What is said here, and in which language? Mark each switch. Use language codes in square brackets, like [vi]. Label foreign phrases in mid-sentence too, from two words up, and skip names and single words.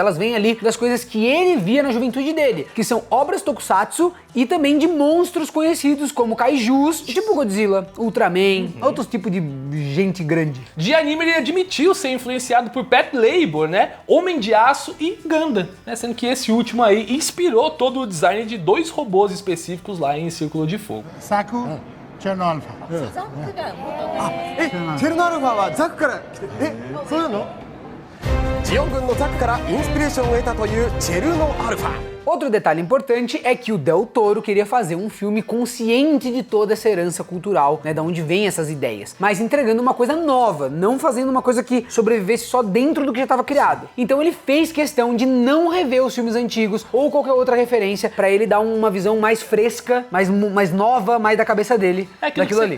[pt] Elas vêm ali das coisas que ele via na juventude dele, que são obras tokusatsu e também de monstros conhecidos como kaijus, tipo Godzilla, Ultraman, outros tipos de gente grande. De anime ele admitiu ser influenciado por Pat Labor, né, Homem de Aço e Gundam, né, sendo que esse último aí inspirou todo o design de 2 robôs específicos lá em Círculo de Fogo. Saku, Chernobyl. [ja] チェルノアルファはザクから来てそういうのジオン軍のザクからインスピレーションを得たというチェルノアルファ [pt] Outro detalhe importante é que o Del Toro queria fazer um filme consciente de toda essa herança cultural, né, da onde vem essas ideias, mas entregando uma coisa nova, não fazendo uma coisa que sobrevivesse só dentro do que já estava criado. Então ele fez questão de não rever os filmes antigos ou qualquer outra referência para ele dar uma visão mais fresca, mais nova, mais da cabeça dele, daquilo ali.